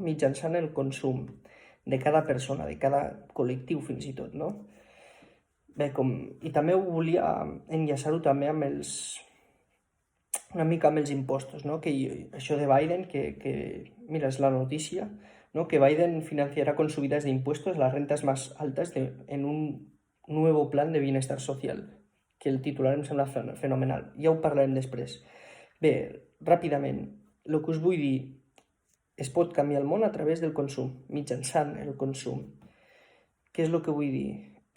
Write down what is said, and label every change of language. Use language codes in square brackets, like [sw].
[ca] Mitjançant el consum de cada persona, de cada col·lectiu fins i tot, no? Bé, i també ho volia enllaçar-ho també amb una mica amb els impostos, no? Això de Biden, mira, és la notícia, ¿no? [es] Que Biden financiará con subidas de impuestos las rentas más altas en un nuevo plan de bienestar social, [ca] que el titular em sembla fenomenal. Ja ho parlarem després. Bé, ràpidament, el que us vull dir, es pot canviar el món a través del consum, mitjançant el consum. Què és el que vull dir?